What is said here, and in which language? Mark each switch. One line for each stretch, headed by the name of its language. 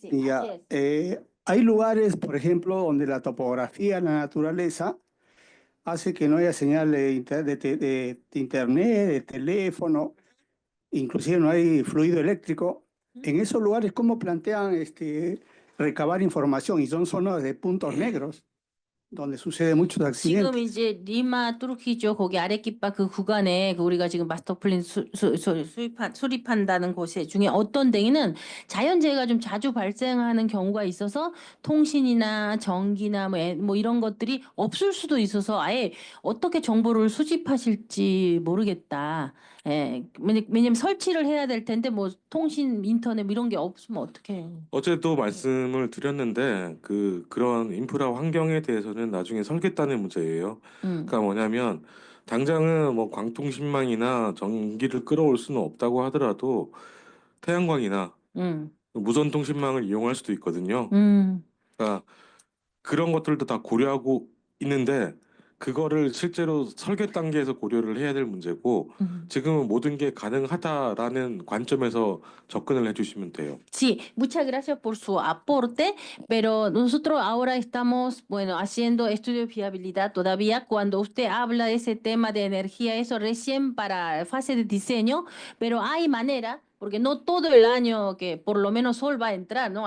Spanish: Y ya, hay lugares, por ejemplo, donde la topografía, la naturaleza, hace que no haya señal de internet, de teléfono, inclusive no hay fluido eléctrico. En esos lugares, ¿cómo plantean recabar información? Y son zonas de puntos negros, donde suceden muchos
Korean: 지금
Spanish: accidentes.
Korean: 이제 리마 뚜르키죠. 거기 아레키파 그 구간에 그 우리가 지금 마스터 플랜 수립한다는 곳에 중에 어떤 데에는 자연재해가 좀 자주 발생하는 경우가 있어서 통신이나 전기나 뭐 이런 것들이 없을 수도 있어서 아예 어떻게 정보를 수집하실지 모르겠다. 예, 왜냐면 설치를 해야 될 텐데 뭐 통신, 인터넷 뭐 이런 게 없으면 어떡해. 어제도 말씀을 드렸는데 그런 인프라 환경에 대해서는 나중에 설계단의 문제예요. 그러니까 뭐냐면 당장은 뭐 광통신망이나 전기를 끌어올 수는 없다고 하더라도 태양광이나 무선 통신망을 이용할 수도 있거든요. 그러니까 그런 것들도 다 고려하고 있는데 그거를 실제로 설계 단계에서 고려를 해야 될 문제고 지금은 모든 게 가능하다라는 관점에서 접근을 해주시면 돼요.
Spanish: Sí, muchas gracias por su aporte, pero nosotros ahora estamos, bueno, haciendo estudio de viabilidad todavía. Cuando usted habla de ese tema de energía, eso recién para fase de diseño, pero hay manera, porque no todo el año que por lo menos sol va a entrar, ¿no?